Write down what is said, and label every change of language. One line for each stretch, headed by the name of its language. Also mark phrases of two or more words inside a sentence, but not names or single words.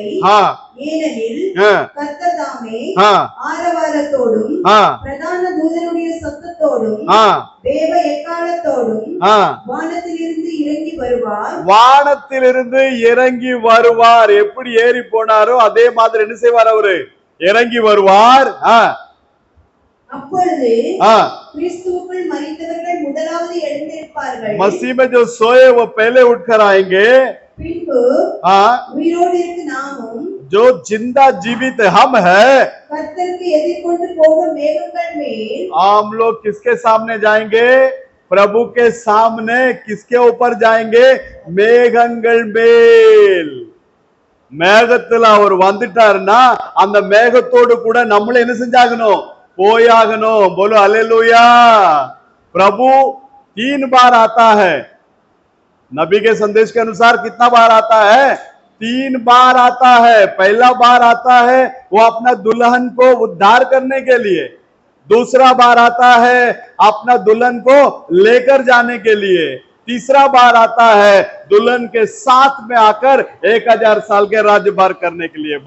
Tamil: ஏனெனில் கர்த்தர் தாமே ஆரவாரத்தோடும் பிரதான தூதனுடைய சத்தத்தோடும் தேவ எக்காளத்தோடும் வானத்திலிருந்து இறங்கி வருவார். எப்படி ஏறி போனாரோ அதே மாதிரி என்ன செய்வார்? அவரு இறங்கி வருவார். அப்பொழுது கிறிஸ்துவுக்குள் மரித்தவர்கள் முதலாவது எழுந்திருப்பார்கள்.
Hindi: मसीह में जो सोए वो पहले उठकर आएंगे.
Tamil: பின்பு உயிரோடு இருக்கு நாமும்,
Hindi: जो जिंदा जीवित हम है,
Tamil: கர்த்தருக்கு எதிர்கொண்டு போகும் மேகங்கள் மேல்
Hindi: हम लोग किसके सामने जाएंगे? प्रभु के सामने किसके ऊपर जाएंगे?
Tamil: மேகங்கள் மேல். மேகத்துல அவர் வந்துட்டாருன்னா அந்த மேகத்தோடு கூட நம்மள என்ன செஞ்சாகணும்? போயாகணும்.
Hindi: बोलो हालेलुया। प्रभु 3 बार आता है। नबी के संदेश के अनुसार कितना बार आता है? 3 बार आता है। पहला बार आता है वो अपना दुल्हन को उद्धार करने के लिए, दूसरा बार आता है अपना दुल्हन को लेकर जाने के लिए, तीसरा बार आता है दुल्हन के साथ में आकर 1000 साल के राज्यभार करने के लिए।